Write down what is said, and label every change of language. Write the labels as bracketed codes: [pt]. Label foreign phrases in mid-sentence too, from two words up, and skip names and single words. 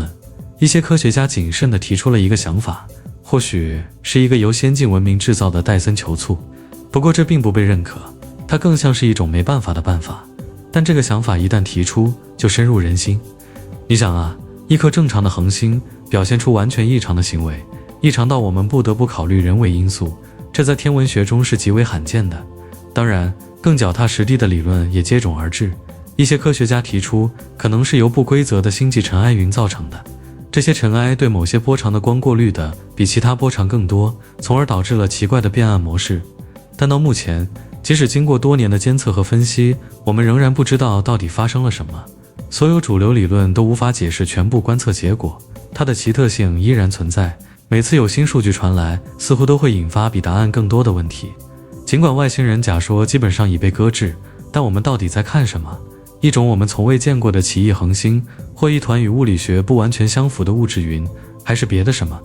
[zh] 一些科學家謹慎地提出了一個想法，或許是一個由先進文明制造的戴森球簇，不過這並不被認可，它更像是一種沒辦法的辦法。但這個想法一旦提出，就深入人心。你想啊，一顆正常的恆星表現出完全異常的行為，異常到我們不得不考慮人為因素，這在天文學中是極為罕見的。當然，更腳踏實地的理論也接踵而至。一些科學家提出，可能是由不規則的星际塵埃雲造成的。這些塵埃对某些波长的光過濾的比其他波长更多，從而導致了奇怪的变暗模式。但到目前，即使經過多年的監測和分析，我們仍然不知道到底發生了什麼。所有主流理論都無法解釋全部觀測結果，它的奇特性依然存在。每次有新數據傳來，似乎都會引發比答案更多的問題。儘管外星人假說基本上已被擱置，但我們到底在看什麼？一種我們從未見過的奇異恆星，或一團與物理學不完全相符的物質雲，還是別的什麼？